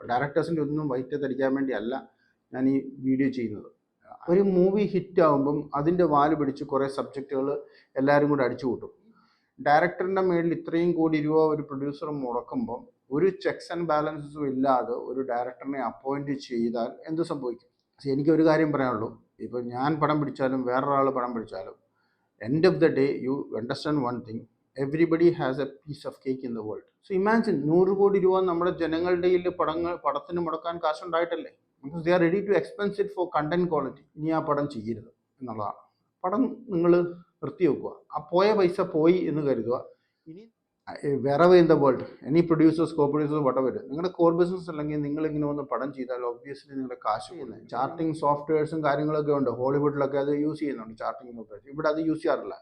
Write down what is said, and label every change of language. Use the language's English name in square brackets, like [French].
[Malayalam] ഡയറക്ടേഴ്സിൻ്റെ ഒന്നും വയറ്റത്തടിക്കാൻ വേണ്ടിയല്ല ഞാൻ ഈ വീഡിയോ ചെയ്യുന്നത്. ഒരു മൂവി ഹിറ്റ് ആകുമ്പം അതിൻ്റെ വാല് പിടിച്ച് കുറേ സബ്ജക്റ്റുകൾ എല്ലാവരും കൂടെ അടിച്ചു കൂട്ടും. ഡയറക്ടറിൻ്റെ മേളിൽ ഇത്രയും കോടി രൂപ ഒരു പ്രൊഡ്യൂസർ മുടക്കുമ്പം ഒരു ചെക്സ് ആൻഡ് ബാലൻസസും ഇല്ലാതെ ഒരു ഡയറക്ടറിനെ അപ്പോയിൻറ്റ് ചെയ്താൽ എന്ത് സംഭവിക്കും? എനിക്കൊരു കാര്യം പറയാനുള്ളൂ. ഇപ്പോൾ ഞാൻ പടം പിടിച്ചാലും [English] വേറൊരാൾ പടം പിടിച്ചാലും end of the day you understand one thing, everybody has a piece of cake in the world. So imagine [Malayalam] 100 കോടി രൂപ നമ്മുടെ ജനങ്ങളുടെ പടത്തിന് മുടക്കാൻ കാശുണ്ടായിട്ടല്ലേ, [English] because they are ready to expense it for content quality. [Malayalam] ഇനി ആ പടം ചെയ്യരുത് എന്നുള്ളതാണ്. പടം നിങ്ങൾ നിർത്തി വെക്കുക, ആ പോയ പൈസ പോയി എന്ന് കരുതുക. ഇനി [English] wherever in the world, any producers, co-producers, whatever, [Malayalam] നിങ്ങളുടെ കോർ ബിസിനസ് അല്ലെങ്കിൽ നിങ്ങൾ ഇങ്ങനെ ഒന്ന് പടം ചെയ്താൽ ഒബ്വിയസ്ലി നിങ്ങളുടെ കാശ് പോകുന്നത്. ചാർട്ടിങ് സോഫ്റ്റ്വെയർസും കാര്യങ്ങളൊക്കെ ഉണ്ട്, ഹോളിവുഡിലൊക്കെ അത് യൂസ് ചെയ്യുന്നുണ്ട് ചാർട്ടിങ് സോഫ്റ്റ്വെയർ. ഇവിടെ അത് യൂസ് ചെയ്യാറില്ല.